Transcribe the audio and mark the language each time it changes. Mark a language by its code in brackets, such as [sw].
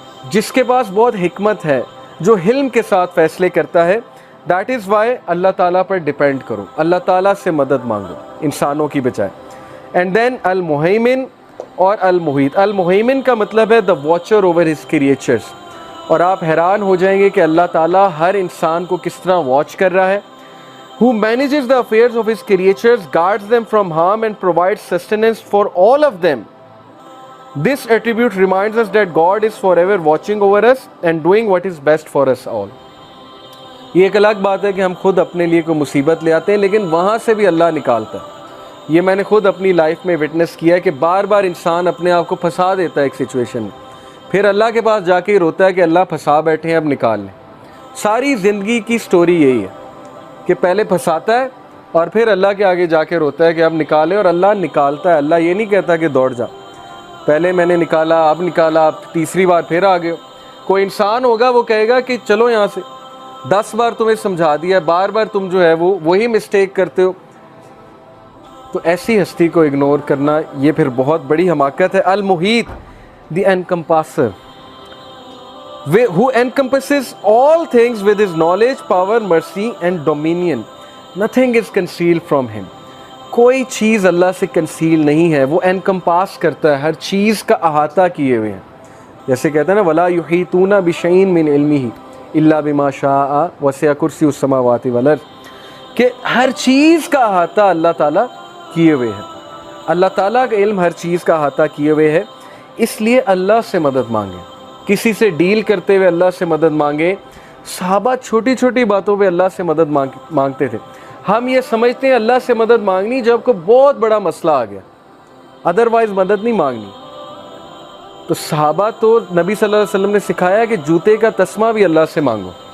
[ur] جس کے پاس بہت حکمت ہے، جو حلم کے ساتھ فیصلے کرتا ہے۔ [en] that is why [ur] اللہ تعالیٰ پر ڈیپینڈ کرو، اللہ تعالیٰ سے مدد مانگو انسانوں کی بجائے۔ اینڈ دین المہیمن اور المحیط۔ المہیمن کا مطلب ہے [en] the watcher over his creatures, [ur] اور آپ حیران ہو جائیں گے کہ اللہ تعالیٰ ہر انسان کو کس طرح واچ کر رہا ہے۔ [en] who manages the affairs of his creatures, guards them from harm and provides sustenance for all of them. This attribute reminds us that God is forever watching over us and doing what is best for us all. [ur] یہ ایک الگ بات ہے کہ ہم خود اپنے لیے کوئی مصیبت لے آتے ہیں، لیکن وہاں سے بھی اللہ نکالتا ہے۔ یہ میں نے خود اپنی لائف میں وٹنس کیا ہے کہ بار بار انسان اپنے آپ کو پھنسا دیتا ہے ایک سچویشن میں، پھر اللہ کے پاس جا کے ہی روتا ہے کہ اللہ پھنسا بیٹھے ہیں، اب نکال لیں۔ ساری زندگی کی سٹوری یہی ہے کہ پہلے پھنساتا ہے اور پھر اللہ کے آگے جا کے روتا ہے کہ اب نکالے، اور اللہ نکالتا ہے۔ اللہ یہ نہیں کہتا کہ دوڑ جا، پہلے میں نے نکالا، اب نکالا، اب تیسری بار پھر آ گئے ہو۔ کوئی انسان ہوگا وہ کہے گا کہ چلو یہاں سے، 10 بار تمہیں سمجھا دیا، بار بار تم جو ہے وہی مسٹیک کرتے ہو۔ تو ایسی ہستی کو اگنور کرنا یہ پھر بہت بڑی حماقت ہے۔ المحیط [en] The encompasser who encompasses all things with his knowledge, power, mercy and dominion. Nothing is concealed from him. [ur] کوئی چیز اللہ سے کنسیل نہیں ہے، وہ encompass کرتا ہے، ہر چیز کا احاطہ کیے ہوئے ہیں۔ جیسے کہتے ہیں نا [ar] وَلَا يُحِيطُونَ بِشَيْءٍ مِّنْ عِلْمِهِ إِلَّا بِمَا شَاءَ وَسِعَ كُرْسِيُّهُ السَّمَاوَاتِ وَالْأَرْضِ، [ur] کہ ہر چیز کا احاطہ اللہ تعالیٰ کیے ہوئے ہیں۔ اللہ تعالیٰ کا علم ہر چیز کا احاطہ کیے ہوئے ہے، اس لیے اللہ سے مدد مانگیں۔ کسی سے ڈیل کرتے ہوئے اللہ سے مدد مانگیں۔ صحابہ چھوٹی چھوٹی باتوں پہ اللہ سے مدد مانگتے تھے۔ ہم یہ سمجھتے ہیں اللہ سے مدد مانگنی جب کوئی بہت بڑا مسئلہ آ گیا، ادروائز مدد نہیں مانگنی۔ تو صحابہ تو نبی صلی اللہ علیہ وسلم نے سکھایا کہ جوتے کا تسمہ بھی اللہ سے مانگو۔